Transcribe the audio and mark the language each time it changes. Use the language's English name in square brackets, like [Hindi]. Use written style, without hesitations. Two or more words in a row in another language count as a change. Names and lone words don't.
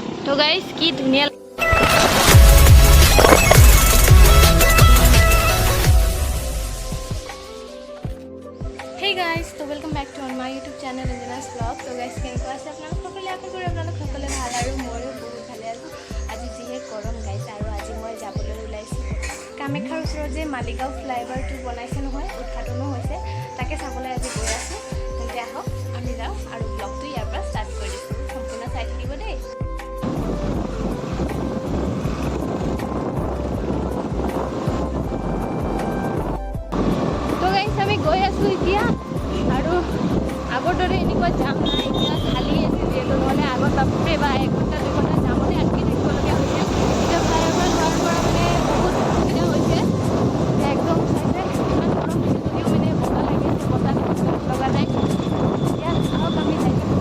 [English] So guys [Assamese] কি ধুনিয়া [English] Hey guys, so welcome back to my YouTube channel Anjana's vlog. So guys, [Assamese] কেনেকুৱা আছে আপোনালোক সকলে আশা কৰো আপোনালোক সকলে ভাল আৰু মইও বহুত ভালে আছো। আজি যিহে গৰম গাইছ আৰু আজি মই যাবলৈ ওলাইছো কামাখ্যাৰ ওচৰত যে maligaon flyover টো বনাইছে নহয় উদ্ঘাটনো হৈছে তাকে চাবলৈ আজি গৈ আছো। তেন্তে আহক আমি যাও আৰু ব্লগটো ইয়াৰ পৰা ষ্টাৰ্ট কৰি দিছো। সম্পূৰ্ণ চাই থাকিব দেই। [English] So guys [Assamese] আমি গৈ আছো এতিয়া আৰু আগৰ দৰে এনেকুৱা জাম নাই এতিয়া খালি আছে যেটো নহলে আগত বাপৰে বা 1 ঘণ্টা 2 ঘণ্টা জামতে আটকি থাকিবলগীয়া হৈছে এতিয়া ফ্লাইঅভাৰ হোৱাৰ পৰা মানে বহুত সুবিধা হৈছে একদম চাইছে ইমান গৰম হৈছে যদিও মানে বতাহ লাগি আছে বতাহ লগা নাই এতিয়া আহক আমি যাই